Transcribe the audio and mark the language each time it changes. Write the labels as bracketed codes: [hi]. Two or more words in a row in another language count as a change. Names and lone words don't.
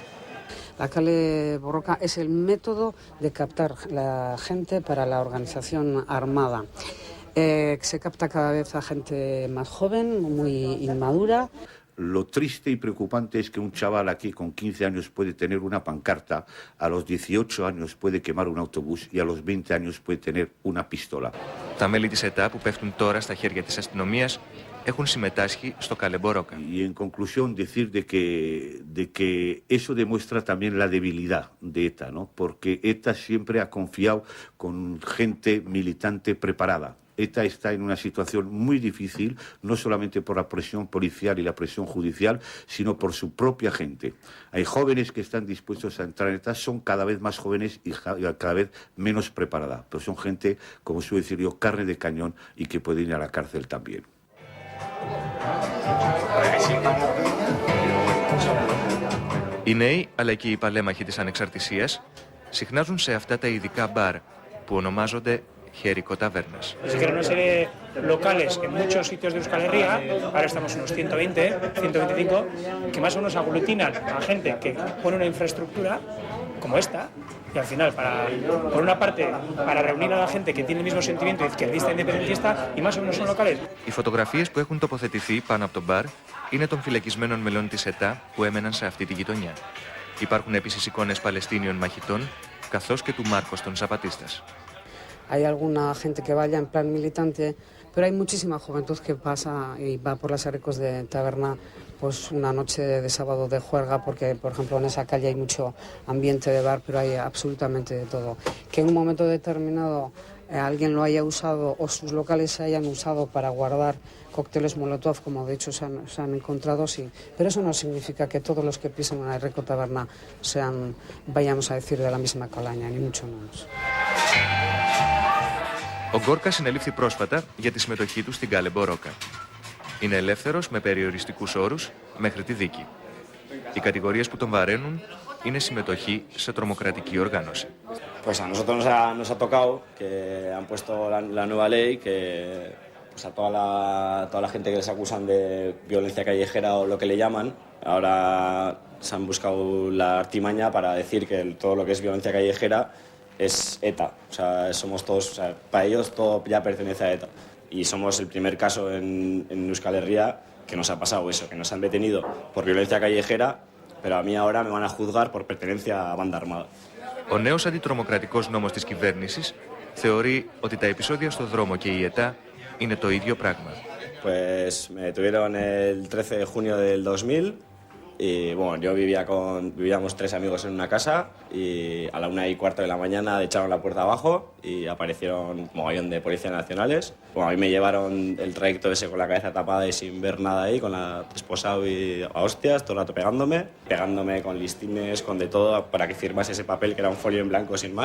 [es] La Kale Borroka es el método de captar la gente para la organización armada. Se capta cada vez a gente más joven, muy inmadura. Lo triste y preocupante es que un chaval aquí con 15 años puede tener una pancarta, a los 18 años puede quemar un autobús y a los 20 años puede tener una pistola. [el] Τα μέλη της ΕΤΑ που πέφτουν τώρα στα χέρια της αστυνομίας έχουν συμμετάσχει στο Kale Borroka. [es] Y en conclusión decir de que eso demuestra también la debilidad de ETA, ¿no? Porque ETA siempre ha confiado con gente militante preparada. ETA está en una situación muy difícil, no solamente por la presión policial y la presión judicial, sino por su propia gente. Hay jóvenes que están dispuestos a entrar en ETA, son cada vez más jóvenes y cada vez menos preparadas, pero son gente, como suelo decir yo, carne de cañón y que puede ir a la cárcel también. [el] Οι νέοι, αλλά και οι παλέμαχοι της ανεξαρτησίας, συχνάζουν σε αυτά τα ειδικά μπαρ που ονομάζονται Jerico Tavernas. [es] Crearon una serie locales en muchos sitios de Euskal Herria, ahora estamos unos 120, 125, que más o menos aglutinan a gente que pone una infraestructura como esta, y al final, por una parte, para reunir a la gente que tiene el mismo sentimiento izquierdista e independentista, y más o menos son locales. [el] Οι φωτογραφίες που έχουν τοποθετηθεί πάνω από το μπαρ είναι των φυλακισμένων μελών της ΕΤΑ που έμεναν σε αυτή τη γειτονιά. Υπάρχουν επίσης εικόνες Παλαιστίνιων μαχητών καθώς και του Μάρκος των Ζαπατίστας. [es] Hay alguna gente que vaya en plan militante, pero hay muchísima juventud que pasa y va por las arcos de taberna pues una noche de sábado de juerga, porque por ejemplo en esa calle hay mucho ambiente de bar, pero hay absolutamente de todo. Que en un momento determinado alguien lo haya usado o sus locales se hayan usado para guardar cócteles Molotov, como de hecho se han encontrado, sí. Pero eso no significa que todos los que pisen una Erreko taberna sean, vayamos a decir, de la misma calaña, ni mucho menos. [el] Ο Γκόρκα συνελήφθη πρόσφατα για τη συμμετοχή του στην Κάλε Μπορόκα. Είναι ελεύθερος με περιοριστικούς όρους μέχρι τη δίκη. Οι κατηγορίες που τον βαραίνουν είναι συμμετοχή σε τρομοκρατική οργάνωση. [es] Pues a nosotros nos ha tocado que han puesto la nueva ley que pues a toda la gente que les acusan de violencia callejera o lo que le llaman, ahora se han buscado la artimaña para decir que todo lo que es violencia callejera es ETA. O sea, somos todos, o sea, para ellos todo ya pertenece a ETA. Y somos el primer caso en Euskal Herria que nos ha pasado eso, que nos han detenido por violencia callejera, pero a mí ahora me van a juzgar por pertenencia a banda armada. [el] Ο νέος αντιτρομοκρατικός νόμος της κυβέρνησης θεωρεί ότι τα επεισόδια στο δρόμο και η ΕΤΑ είναι το ίδιο πράγμα. [es] Pues me detuvieron el 13 de junio del 2000 y bueno, yo vivíamos 3 amigos en una casa y a la 1:15 de la mañana echaron la puerta abajo y aparecieron un mogollón de policías nacionales. Bueno, a mí me llevaron el trayecto ese con la cabeza tapada y sin ver nada ahí, con la esposado y a hostias, todo el rato pegándome con listines, con de todo, para que firmase ese papel que era un folio en blanco sin más.